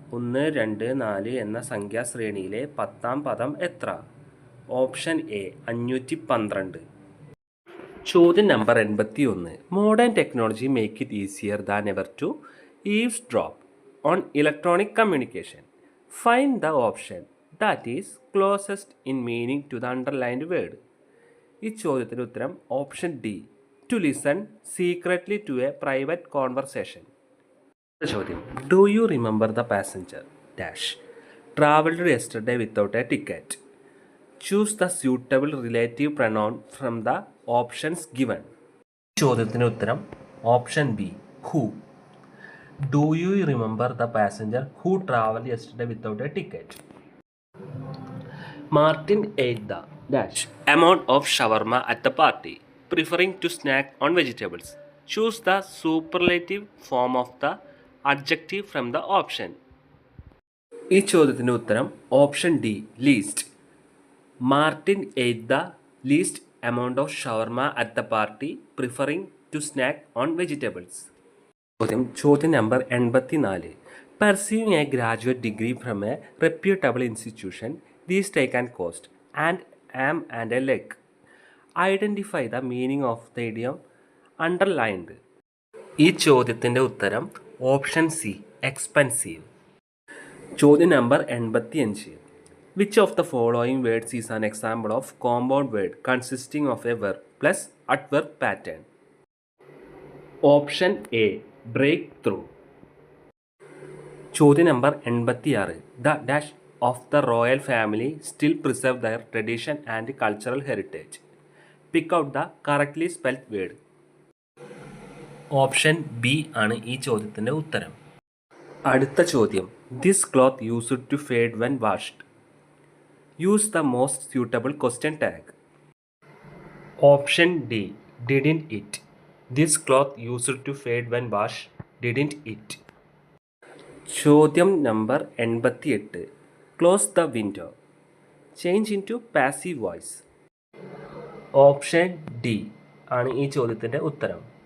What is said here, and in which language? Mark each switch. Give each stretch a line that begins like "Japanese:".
Malayalam: 1, 2, 4 എന്ന സംഖ്യാശ്രേണിയിലെ 10-ാം പദം എത്ര? Option A 512. ചോദ്യം number 81.
English: Modern technology make it easier than ever to eavesdrop on electronic communication. Find the option that is closest in meaning to the underlined word.
Malayalam: ഈ ചോദ്യത്തിന് ഉത്തരം option D
English: To listen secretly to a private conversation.
Malayalam: ചോദ്യം
English: Do you remember the passenger dash travelled yesterday without a ticket? Choose the suitable relative pronoun from the options given.
Malayalam: ചോദ്യത്തിന് ഉത്തരം option B
English: Who. Do you remember the passenger who travelled yesterday without a ticket? Martin ate the dash amount of shawarma at the party, preferring to snack on vegetables. Choose the superlative form of the adjective from the option.
Malayalam: ഈ ചോദ്യത്തിന് ഉത്തരം option D least.
English: Martin ate the least amount of shawarma at the party, preferring to snack on vegetables.
Malayalam: ചോദ്യം number 84.
English: Pursuing a graduate degree from a reputable institution, these take and cost an arm and a leg. Identify the meaning of the idiom underlined.
Malayalam: ഈ ചോദ്യത്തിൻ്റെ ഉത്തരം option C expensive. ചോദ്യം number 85.
English: Which of the following words is an example of compound word consisting of a verb plus adverb pattern?
Malayalam: Option A break through. ചോദ്യം number 86.
English: The dash of the royal family still preserve their tradition and cultural heritage. Pick out the correctly spelled word.
Malayalam: Option B ആണ് ഈ ചോദ്യത്തിൻ്റെ ഉത്തരം. അടുത്ത ചോദ്യം
English: This cloth used to fade when washed. Use the most suitable question tag.
Malayalam: Option D
English: didn't it. This cloth used to fade when washed. Didn't it.
Malayalam: ചോദ്യം number 88.
English: Close the window. Change into passive voice.
Malayalam: Option D ആണ് ഈ ചോദ്യത്തിൻ്റെ ഉത്തരം.